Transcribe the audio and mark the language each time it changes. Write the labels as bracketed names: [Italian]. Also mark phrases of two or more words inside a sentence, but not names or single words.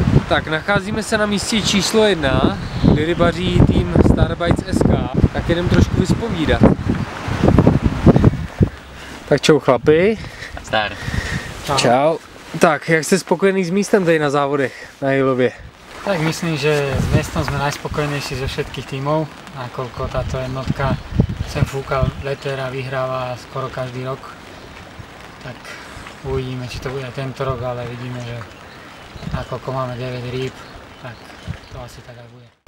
[Czech] Tak, nacházíme se na místě číslo 1, kde rybaří tým Starbites SK. Tak jdem trošku vyspovídat. Tak čau chlapi. Zdar. Čau. Tak, jak jste spokojený s místem tady na závodech na Jilově? [Slovak] Tak myslím, že s miestom sme najspokojnejší zo všetkých tímov, nakoľko táto jednotka sem fúka leter a vyhráva skoro každý rok. Tak uvidíme, či to bude tento rok, ale vidíme, že nakoľko máme 9 rýb, tak to asi tak aj bude.